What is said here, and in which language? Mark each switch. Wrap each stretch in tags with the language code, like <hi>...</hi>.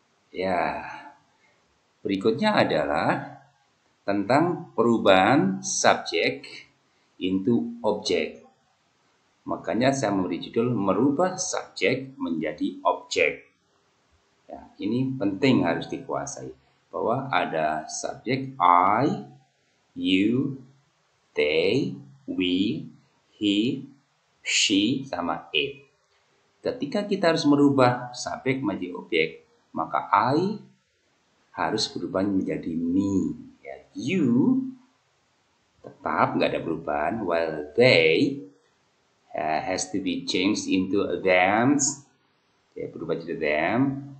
<id>Ya, berikutnya adalah tentang perubahan subjek into objek. Makanya saya memberi judul merubah subjek menjadi objek. Ya, ini penting harus dikuasai. Bahwa ada subjek I, you, they, we, he, she, sama it. Ketika kita harus merubah subjek menjadi objek, maka I harus berubah menjadi me. Ya, you tetap nggak ada perubahan,</id> <en>while they has to be changed into them.</en> <id>Ya, berubah jadi them.</id>